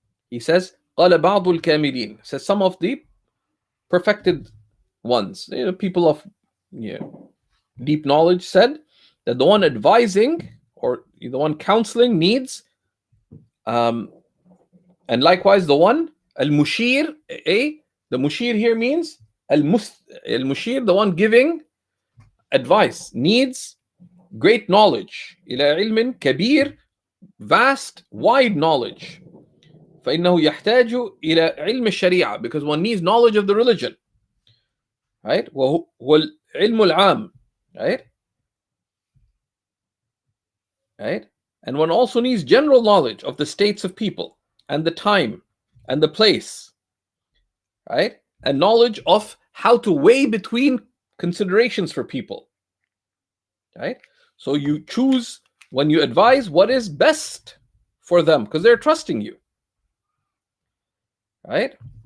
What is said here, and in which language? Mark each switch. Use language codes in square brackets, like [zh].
[en] He says, [ar] قال بعض الكاملين, [en] says some of the perfected ones, people of deep knowledge, said that the one advising or the one counseling needs, and likewise the one al-mushir, the mushir here means al-mushir, the one giving advice, needs great knowledge, [ar] إلى علم كبير, [en] vast, wide knowledge. [ar] فإنه يحتاج إلى علم الشريعة, [en] because one needs knowledge of the religion, right? [ar] وهو العلم العام, [en] right? And one also needs general knowledge of the states of people and the time and the place, right? And knowledge of how to weigh between considerations for people, right? So you choose, when you advise, what is best for them because they're trusting you, right?